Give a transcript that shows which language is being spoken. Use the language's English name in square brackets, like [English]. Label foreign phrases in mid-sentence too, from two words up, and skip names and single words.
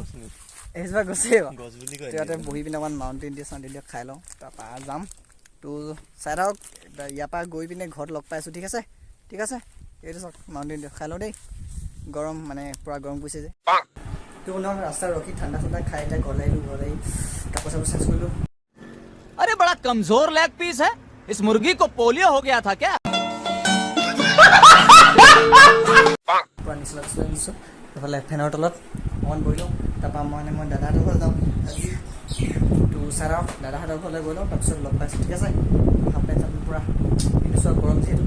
[Assamese] এইজোপা গছেই ইয়াতে বহি পিনে অকণমান মাউণ্টেইন ডিউ খাই লওঁ, তাৰপৰা যাম। তো চাই থাকক ইয়াৰ পৰা গৈ পিনে ঘৰত লগ পাইছোঁ। ঠিক আছে ঠিক আছে, এইটো চাওক মাউণ্টেইন ডিউ খাই লওঁ দেই। গৰম মানে পূৰা গৰম পৰিছে যে। তো ৰাস্তাত ৰখি ঠাণ্ডা খাই এতিয়া ঘৰলৈ আহিলোঁ। ঘৰত আহি কাপোৰ চাপোৰ চেঞ্জ কৰিলোঁ। [Hindi] अरे बड़ा कमजोर लेग पीस है, इस मुर्गी को पोलियो हो गया था क्या? [Assamese] পূৰা নিচলা নিছোঁ। এইফালে ফেনৰ তলত অকণমান বহি লওঁ। তাৰপৰা মই দাদাহঁতৰ ঘৰলৈ যাওঁ। তো চাই লওক দাদাহঁতৰ ঘৰলৈ গৈ লওঁ, তাৰপিছত লগ পাইছোঁ। ঠিক আছে, [English] half pant [Assamese] চাপেণ্ট পূৰা পিন্ধিছোঁ আৰু গৰম যিহেতু।